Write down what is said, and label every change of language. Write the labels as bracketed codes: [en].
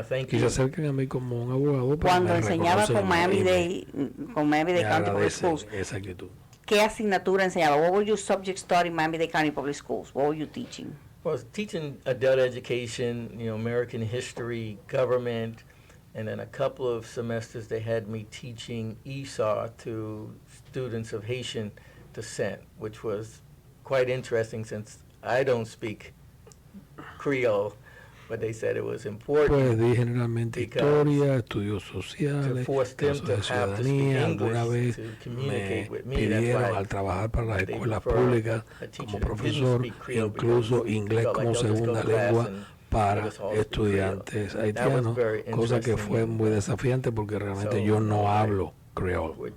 [es] Y se acercan a mí como un abogado. Cuando enseñaba con Miami-Dade County Public Schools, esa actitud. ¿Qué asignatura enseñaba? [en] What were your subjects taught in Miami-Dade County Public Schools? What were you teaching? Well, teaching adult education, American history, government, and then a couple of semesters they had me teaching Esau to students of Haitian descent, which was quite interesting since I don't speak Creole, but they said it was important. [es] Pues di generalmente historia, estudios sociales, casos de ciudadanía. Alguna vez me pidieron al trabajar para las escuelas públicas como profesor, incluso inglés como segunda lengua para estudiantes haitianos, cosa que fue muy desafiante porque realmente yo no hablo creol.